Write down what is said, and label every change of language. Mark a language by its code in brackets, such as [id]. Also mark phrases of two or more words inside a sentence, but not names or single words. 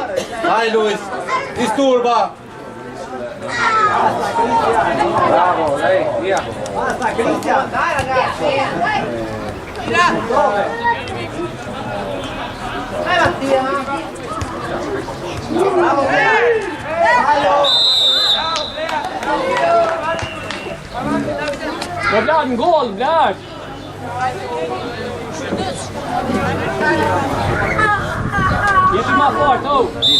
[it] Vai Luis! Disturba! Bravo, lei, via. Dai ragazzi! Dai Mattia! Bravo! [sv] Ja, blad en goal, blad! Ge mig mer fart, oh!